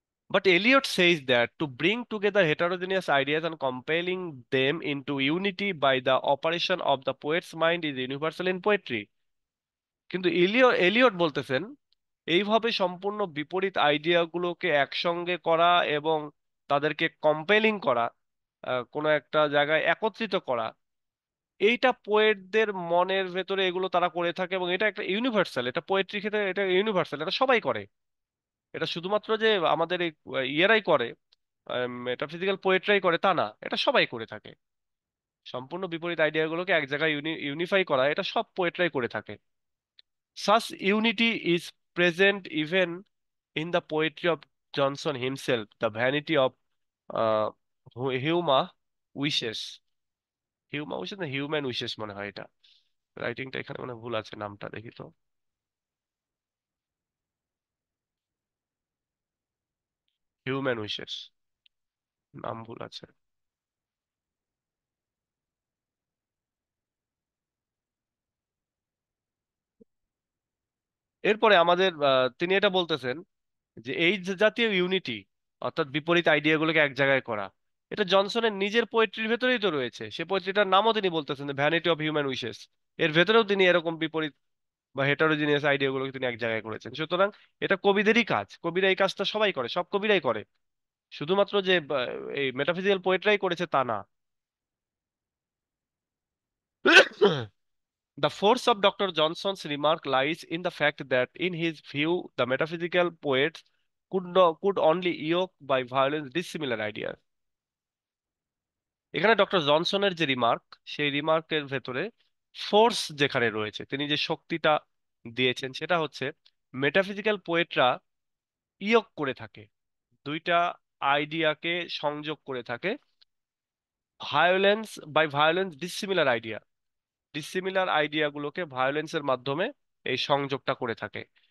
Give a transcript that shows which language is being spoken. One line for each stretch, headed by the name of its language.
English: But Eliot says that to bring together heterogeneous ideas and compelling them into unity by the operation of the poet's mind is universal in poetry.
Bangla: কিন্তু Elliot বলতেছেন এইভাবে সম্পূর্ণ বিপরীত আইডিয়াগুলোকে একসঙ্গে করা এবং তাদেরকে কম্পেলিং করা, কোনো একটা জায়গায় একত্রিত করা, এইটা পোয়েটদের মনের ভেতরে এগুলো তারা করে থাকে, এবং এটা একটা ইউনিভার্সাল, এটা পোয়েট্রি ক্ষেত্রে এটা ইউনিভার্সাল, এটা সবাই করে। এটা শুধুমাত্র যে আমাদের এই ইয়েরাই করে, মেটাফিজিক্যাল পোয়েট্রাই করে তা না, এটা সবাই করে থাকে। সম্পূর্ণ বিপরীত আইডিয়াগুলোকে এক জায়গায় ইউনিফাই করা, এটা সব পোয়েটরাই করে থাকে।
English: Such unity is present even in the poetry of Johnson himself, the vanity of uh, Huma wishes.
Bangla: হিউমা wishes না হিউম্যান উইশেস মনে হয় এটা, রাইটিংটা এখানে মনে হয় ভুল আছে, নামটা দেখি তো। হিউম্যান উইশেস, নাম ভুল আছে। এরপরে আমাদের তিনি এটা বলতেছেন যে এই যে জাতীয় ইউনিটি, অর্থাৎ বিপরীত আইডিয়াগুলোকে এক জায়গায় করা, এটা জনসনের নিজের পোয়েট্রির ভেতরেই তো রয়েছে। সে পোয়েট্রিটার নামও তিনি বলতেছেন ভ্যানিটি অফ হিউম্যান উইশেস। এর ভেতরেও তিনি এরকম বিপরীত বা হেটারোজিনিয়াস আইডিয়াগুলোকে তিনি এক জায়গায় করেছেন। সুতরাং এটা কবিদেরই কাজ, কবিরা এই কাজটা সবাই করে, সব কবিরাই করে, শুধুমাত্র যে এই মেটাফিজিক্যাল পোয়েটরাই করেছে তা না।
English: The force of Dr. Johnson's remark lies in the fact that, in his view, the metaphysical poets could only evoke by violence dissimilar ideas.
Bangla: এখানে ডক্টর জনসনের যে রিমার্ক, সেই রিমার্কের ভেতরে ফোর্স যেখানে রয়েছে, তিনি যে শক্তিটা দিয়েছেন সেটা হচ্ছে মেটাফিজিক্যাল পোয়েটরা ইয়ক করে থাকে, দুইটা আইডিয়াকে সংযোগ করে থাকে, ভায়োলেন্স ডিসিমিলার আইডিয়া, ডিসিমিলার আইডিয়াগুলোকে ভায়োলেন্সের মাধ্যমে এই সংযোগটা করে থাকে।